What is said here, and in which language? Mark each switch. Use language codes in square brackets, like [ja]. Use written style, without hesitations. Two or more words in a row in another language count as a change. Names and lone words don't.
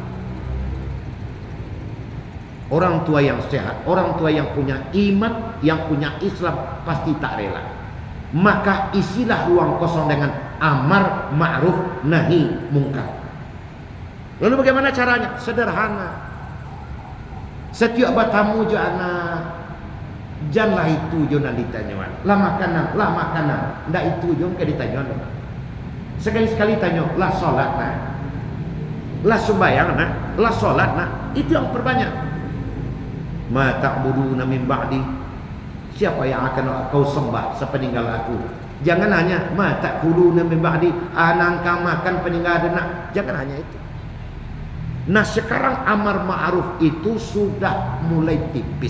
[id] Orang tua yang sehat, orang tua yang punya iman, yang punya Islam pasti tak rela. Maka isilah ruang kosong dengan [ar] أمر معروف نهي منكر. [id] Lalu bagaimana caranya? Sederhana. [min] Setiap batamu jo anak, janganlah itu jo nan ditanya. Lah makanan, ndak itu jo ke ditanya. Sekali-sekali tanya, lah salat nak. Lah sembahyang nak, lah salat nak. [id] Itu yang perbanyak. [ar] ما تعبدون من بعدي. [id] Siapa yang akan kau sembah sepeninggal aku? Jangan hanya [ar] ما تأكلون من بعدي, [id] anangka makan peninggal anak. Jangan hanya itu. Nah, sekarang [ar] أمر معروف [id] itu sudah mulai tipis.